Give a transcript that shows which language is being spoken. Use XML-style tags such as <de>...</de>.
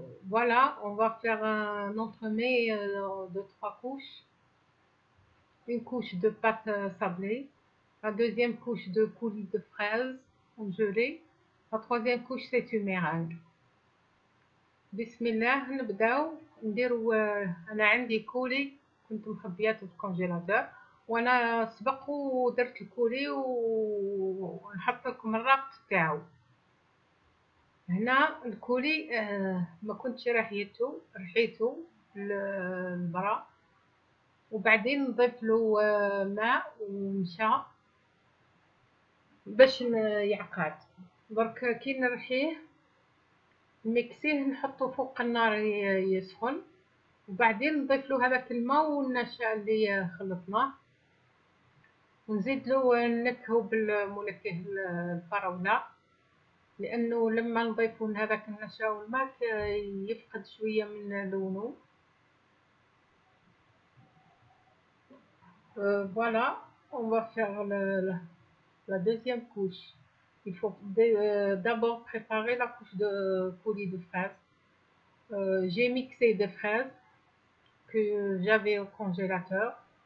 <fr>Voilà, on va faire un entremets de 3 couches. Une couche de pâte sablée, la deuxième couche de coulis de fraises gelées, la troisième couche c'est une meringue.</fr> <ar>بسم الله نبداو نديرو. انا عندي كولي كنت مخبياته في الكونجيلاتور، وانا سبق ودرت الكولي ونحط لكم الرابط تاعو. هنا الكولي ما كنتش رحيته البرا، وبعدين نضيف له ماء ونشا باش يعقد. برك كي نرحيه نمكسيه نحطه فوق النار يسخن، وبعدين نضيف له هذاك الماء والنشا اللي خلطناه، ونزيد له نكهو بالمنكه الفراوله، لانه لما نضيفو هذاك النشا والماء يفقد شويه من لونه.</ar> <fr>Voilà, on va faire la deuxième couche. Il faut d'abord préparer la couche de coulis de fraises. J'ai mixé des fraises que j'avais au congélateur.</fr>